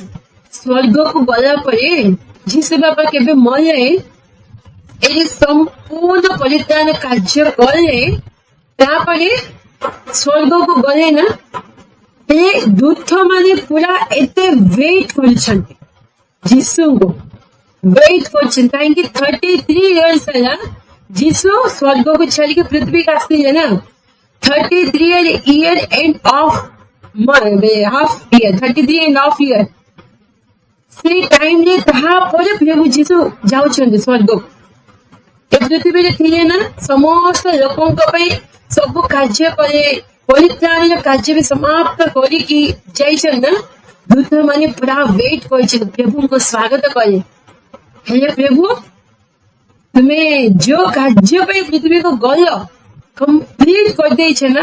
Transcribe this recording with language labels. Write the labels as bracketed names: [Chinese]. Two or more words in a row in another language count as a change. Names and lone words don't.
[Odia] ସ୍ୱର୍ଗକୁ ଗଲା ପରେ ଯୀଶୁ ବାପା କେବେ ମଲେ ଏଇ ସମ୍ପୂର୍ଣ୍ଣ ପରିତ୍ରାଣ କାର୍ଯ୍ୟ କଲେ, ତାପରେ ସ୍ୱର୍ଗକୁ ଗଲେ ନା, ଏ ଦୂତ ମାନେ ପୁରା ଏତେ ୱେଟ୍ କରିଛନ୍ତି ଯୀଶୁଙ୍କୁ, ୱେଟ୍ କରିଛନ୍ତି କାହିଁକି 33 years ହେଲା ଯୀଶୁ ସ୍ୱର୍ଗକୁ ଛାଡିକି ପୃଥିବୀକୁ ଆସିଲେ ନା। [English] 33 year and half year, 33 and half year। [Odia] ସେ ଟାଇମରେ ତାହାପରେ ପ୍ରଭୁ ଯୀଶୁ ଯାଉଛନ୍ତି ସ୍ୱର୍ଗକୁ। ଏ ପୃଥିବୀରେ ଥିଲେ ନା, ସମସ୍ତ ଲୋକଙ୍କ ପାଇଁ ସବୁ କାର୍ଯ୍ୟ କଲେ, ପରିତ୍ରାଣର କାର୍ଯ୍ୟ ବି ସମାପ୍ତ କରିକି ଯାଇଛନ୍ତି ନା। ଦୂତ ମାନେ ପୁରା ୱେଟ୍ କରିଛନ୍ତି, ପ୍ରଭୁଙ୍କୁ ସ୍ୱାଗତ କଲେ, ହେଲେ ପ୍ରଭୁ ତୁମେ ଯୋଉ କାର୍ଯ୍ୟ ପାଇଁ ପୃଥିବୀକୁ ଗଲ କମ୍ପ୍ଲିଟ କରିଦେଇଛ ନା।